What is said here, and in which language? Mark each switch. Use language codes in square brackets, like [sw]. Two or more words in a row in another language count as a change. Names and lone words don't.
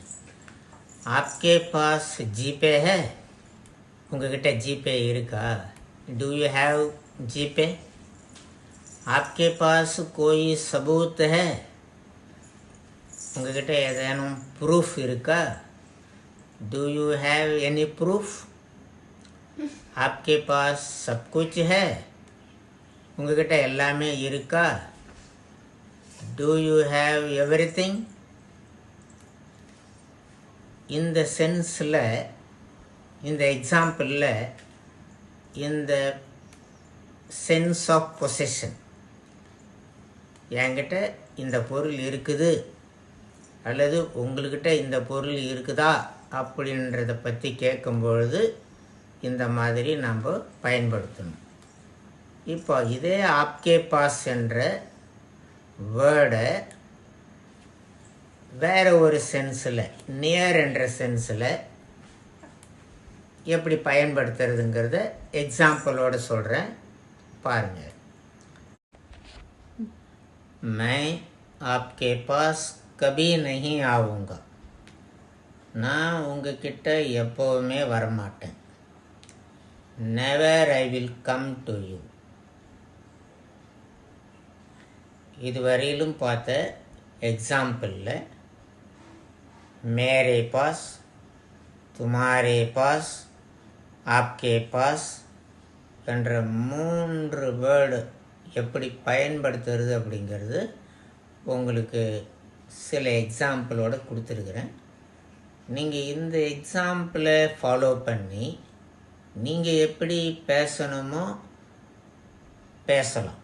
[hi] आपके पास जीपे है, [ta] உங்ககிட்ட ஜிபே இருக்கா. [en] Do you have GPay. [hi] आपके पास कोई सबूत है, [ta] உங்ககிட்ட ஏதேனும் ப்ரூஃப் இருக்கா. [en] Do you have any proof. [hi] आपके पास सब कुछ है, [ta] உங்ககிட்ட எல்லாமே இருக்கா. [en] Do you have everything. [ta] இந்த சென்ஸில் இந்த எக்ஸாம்பிளில் இந்த [en] sense of possession, [ta] என்கிட்ட இந்த பொருள் இருக்குது அல்லது உங்கள்கிட்ட இந்த பொருள் இருக்குதா அப்படின்றத பற்றி கேட்கும்பொழுது இந்த மாதிரி நம்ம பயன்படுத்தணும். இப்போ இதே [hi] आपके पास [ta] என்ற வேர்டை வேறு ஒரு சென்ஸில், நியர் என்ற சென்ஸில் எப்படி பயன்படுத்துறதுங்கிறத எக்ஸாம்பிளோடு சொல்கிறேன், பாருங்கள். [hi] मैं आपके पास कभी नहीं आऊँगा. [ta] நான் உங்ககிட்ட எப்போவுமே வரமாட்டேன். [en] never I will come to you. [ta] இதுவரையிலும் பார்த்த எக்ஸாம்பிளில் [hi] मेरे पास, तुम्हारे पास, आपके पास [ta] என்ற 3 வேர்டு எப்படி பயன்படுத்துறது அப்படிங்கிறது உங்களுக்கு சில எக்ஸாம்பிளோடு கொடுத்துருக்குறேன். நீங்கள் இந்த எக்ஸாம்பிளை ஃபாலோ பண்ணி நீங்கள் எப்படி பேசணுமோ பேசலாம்.